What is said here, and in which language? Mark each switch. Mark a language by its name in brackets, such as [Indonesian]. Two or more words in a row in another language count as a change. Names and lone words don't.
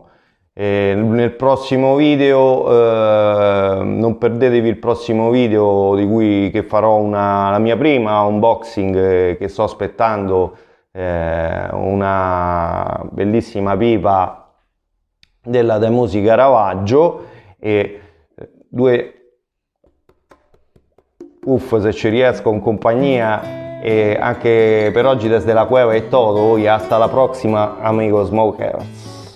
[Italian] Nel prossimo video non perdetevi il prossimo video che farò la mia prima unboxing che sto aspettando, una bellissima pipa della De Mosi Caravaggio e due puff se ci riesco in compagnia, e anche per oggi [Spanish] desde la cueva [Italian] è todo. [Spanish] Hasta la prossima, amigos smokers.